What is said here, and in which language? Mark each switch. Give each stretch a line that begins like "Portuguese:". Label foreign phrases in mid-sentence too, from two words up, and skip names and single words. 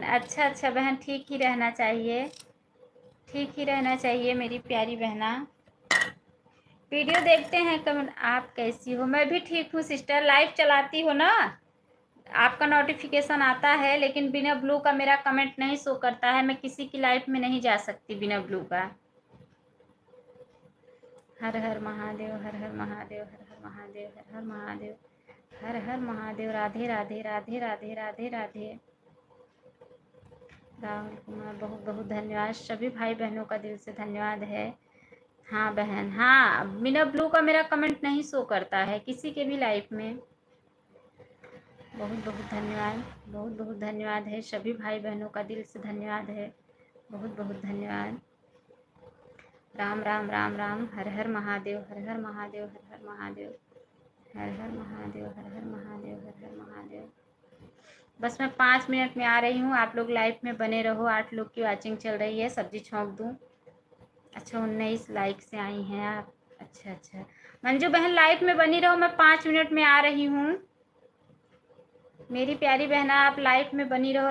Hindi: अच्छा अच्छा बहन, ठीक ही रहना चाहिए, ठीक ही रहना चाहिए मेरी प्यारी बहना। वीडियो देखते हैं कमेंट। आप कैसी हो? मैं भी ठीक हूँ सिस्टर। लाइव चलाती हो ना, आपका नोटिफिकेशन आता है, लेकिन बिना ब्लू का मेरा कमेंट नहीं शो करता है। मैं किसी की लाइव में नहीं जा सकती बिना ब्लू का। हर हर महादेव, हर हर महादेव, हर हर महादेव, हर हर महादेव, हर हर महादेव। राधे राधे, राधे राधे, राधे राधे। राहुल कुमार बहुत बहुत धन्यवाद। सभी भाई बहनों का दिल से धन्यवाद है। हाँ बहन, हाँ, बिना ब्लू का मेरा कमेंट नहीं शो करता है किसी के भी लाइफ में। बहुत बहुत धन्यवाद, बहुत बहुत धन्यवाद है सभी भाई बहनों का दिल से धन्यवाद है, बहुत बहुत धन्यवाद। राम राम, राम राम। हर हर महादेव, हर हर महादेव, हर हर महादेव, हर हर महादेव, हर हर महादेव, हर हर महादेव। बस मैं 5 मिनट में आ रही हूँ, आप लोग लाइव में बने रहो। 8 लोग की वॉचिंग चल रही है, सब्जी छोंक दूँ। अच्छा, 19 लाइक से आई हैं आप। अच्छा अच्छा, मंजू बहन लाइव में बनी रहो, मैं 5 मिनट में आ रही हूँ। मेरी प्यारी बहना आप लाइव में बनी रहो।